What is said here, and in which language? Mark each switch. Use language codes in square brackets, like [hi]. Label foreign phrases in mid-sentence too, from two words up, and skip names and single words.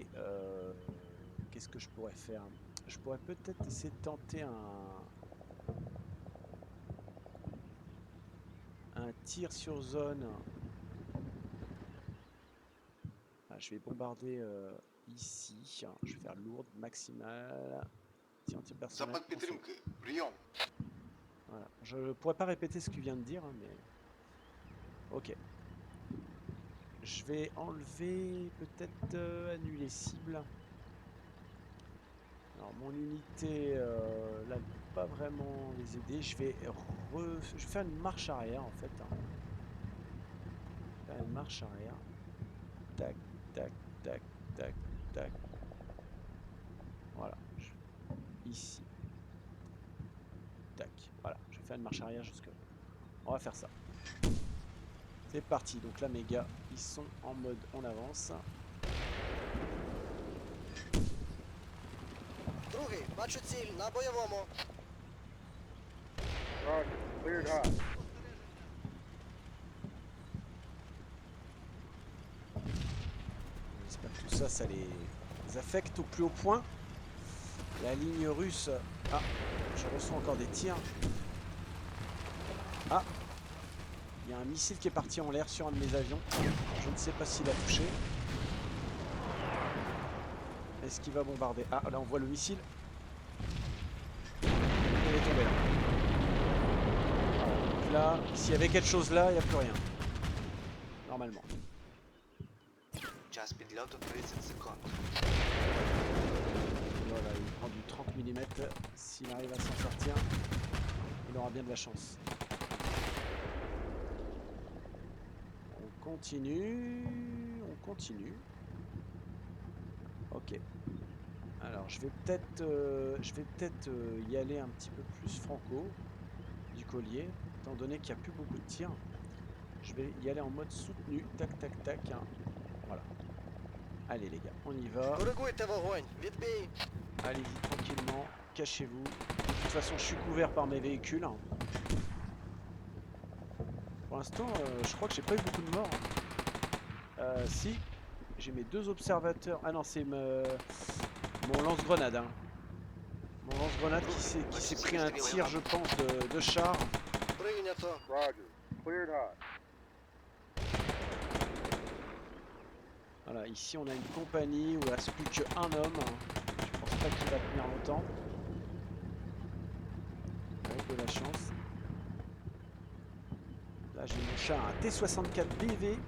[fr] qu'est-ce que je pourrais faire? Je pourrais peut-être essayer de tenter un tir sur zone. Ah, je vais bombarder ici. Je vais faire lourde, maximale. Tir anti-personnel. [uk] Запад підтримки. Прийом. [fr] Voilà. Je ne pourrais pas répéter ce qu'il vient de dire, hein, mais... Ok. Je vais enlever, peut-être annuler cible. Alors mon unité, là, ne peut pas vraiment les aider. Je vais faire une marche arrière, en fait. Hein. Faire une marche arrière. Tac, tac, tac, tac, tac. Voilà. Ici. Tac. Voilà. Je vais faire une marche arrière jusque là. On va faire ça. C'est parti. Donc là, mes gars, ils sont en mode on avance. [uk] Другий, бачу ціль на бойовому. [en] Roger. Cleared hot. [fr] J'espère que tout ça, ça les affecte au plus haut point. La ligne russe... Ah, je reçois encore des tirs. Ah, il y a un missile qui est parti en l'air sur un de mes avions. Je ne sais pas s'il a touché. Est-ce qu'il va bombarder? Ah, là on voit le missile. Il est tombé là. Voilà. Donc là, s'il y avait quelque chose là, il n'y a plus rien. Normalement. [uk] Час підльоту 30 секунд. [fr] Voilà, il prend du 30 mm. S'il arrive à s'en sortir, il aura bien de la chance. On continue. On continue. Ok. Alors je vais peut-être y aller un petit peu plus franco du collier, étant donné qu'il n'y a plus beaucoup de tirs. Je vais y aller en mode soutenu. Tac, tac, tac. Hein. Voilà. Allez les gars, on y va. [uk] Коригуйте вогонь. Відбій. [fr] Allez-y tranquillement, cachez-vous. De toute façon, je suis couvert par mes véhicules. Pour l'instant, je crois que j'ai pas eu beaucoup de morts. Si, j'ai mes 2 observateurs. Ah non, c'est mon lance-grenade. Hein. Mon lance-grenade qui s'est pris un tir, je pense, de char. [uk] Прийнято. [en] Roger. Cleared hot. [fr] Voilà, ici on a une compagnie où il ne reste plus qu'un homme. Je pense pas qu'il va tenir longtemps. Avec de la chance. Là j'ai mon char, un T-64 BV.